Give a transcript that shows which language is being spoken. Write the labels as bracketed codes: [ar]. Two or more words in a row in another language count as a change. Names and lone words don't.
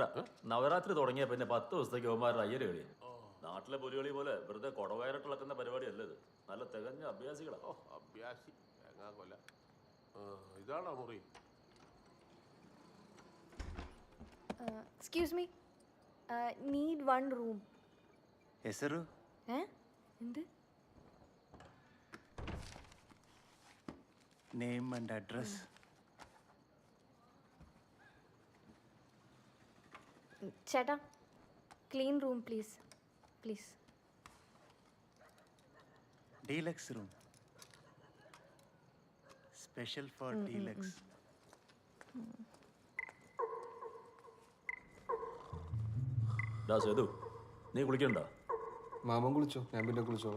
[ml] നവരാത്രി തുടങ്ങിയ പിന്നെ 10 ദിവസത്തേക്ക് അവന്മാരുടെ അയ്യര് കളിയാണ്. നാട്ടിലെ പുലികളി പോലെ വെറുതെ കൊടവയറിട്ടിളക്കുന്ന പരിപാടിയല്ല ഇത്. നല്ല തികഞ്ഞ അഭ്യാസികളാ. അഭ്യാസി കൊല്ല. ഇതാണോ മുറി? [en] Excuse me, need 1 room. [kn] ಹೆಸರು? [ml] എന്ത്? [en] Name and address. ചേട്ടാ, clean room please, please. Deluxe room, special for deluxe. [ml] സേതു, നീ കുളിക്കണ്ട? മാമൻ കുളിച്ചോ, ഞാൻ പിന്നെ കുളിച്ചോളാം.